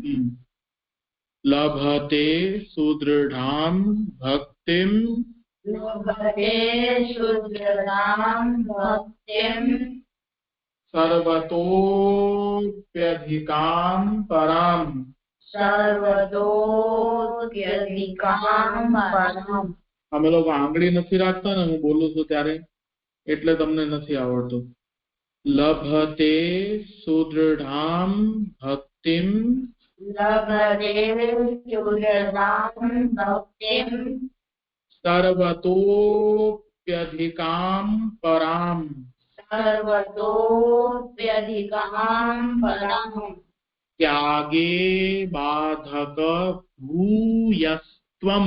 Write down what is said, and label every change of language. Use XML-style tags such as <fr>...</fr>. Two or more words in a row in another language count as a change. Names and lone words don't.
<sa>लभते सुदृढ़ां भक्तिं लभते सुदृढां भक्तिं सर्वतोऽप्यधिकां परां सर्वतोऽप्यधिकां परां</sa> <gu>અમે લોકો આંગળી નથી રાખતા ને હું બોલું છું ત્યારે એટલે તમને નથી આવડતું</gu> <sa>લભતે સુદૃઢાં ભક્તિં लभते सुदृढां भक्तिं सर्वतोऽप्यधिकां परां सर्वतोऽप्यधिकां परां त्यागे बाधक भूयस्त्वं</sa>